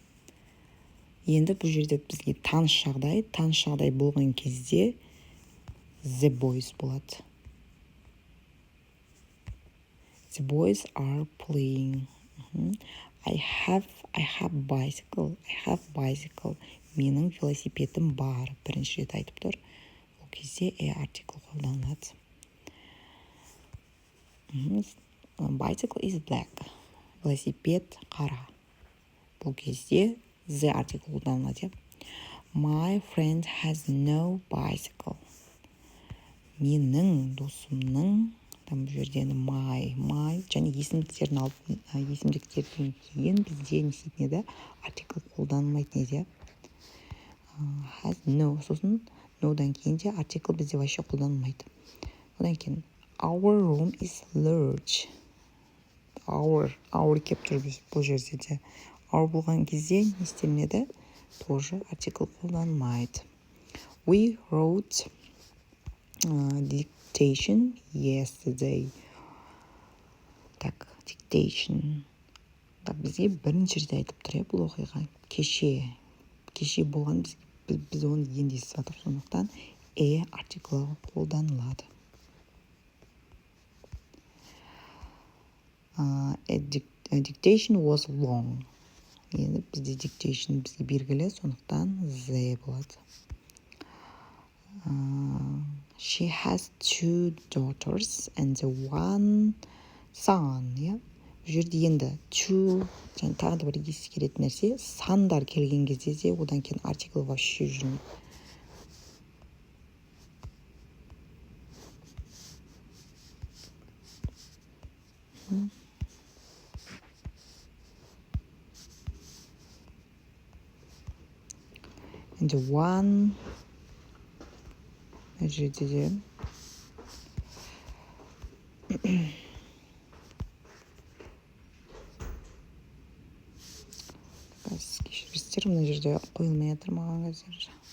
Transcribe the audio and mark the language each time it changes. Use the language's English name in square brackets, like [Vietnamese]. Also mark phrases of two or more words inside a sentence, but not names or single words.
[Kazakh] Енді бұл жерде бізге таныс жағдай болған кезде [English] the boys [Kazakh] болады. [English] The boys are playing. I have bicycle. [Kazakh] Менің велосипедім бар. Бірінші рет айтып тұр. Ол кезде артикль қолданылады. [English] Bicycle is black. [Kazakh] Велосипед қара. Бұл кезде the артикль қолданылады. [English] My friend has no bicycle. [Kazakh] Менің досымның, там бұл жерде my және есімдіктерден кейін бізде не істейтін еді? Артикль қолданылмайтын еді. [English] Has no, [Kazakh] сосын no-дан кейін де артикль бізде вообще қолданылмайды. Одан кейін [English] our room is large. [Kazakh] Our кеп тұр бұл жерде де. Our болған кезде не істелінеді? Тоже артикль қолданылмайды. [English] We wrote dictation yesterday. [Kazakh] Так, dictation. Бізге бірінші рет айтып тұр, бұл оқиға. Кеше болған, біз оны енді естіп жатыр, сондықтан артиклі қолданылады. [English] Dictation was long. [Kazakh] Енді бізде dictation бізге белгілі, сондықтан the болады. [English] She has 2 daughters and 1 son. [Kazakh] Бұл жерде енді 2, және тағы да бір ескеретін нәрсе, сандар келген кезде де одан кейін артикль вообще жүрмейді. And 1 жерде де кешіріңіздер, мына жерде қойылмай жатыр маған қазір.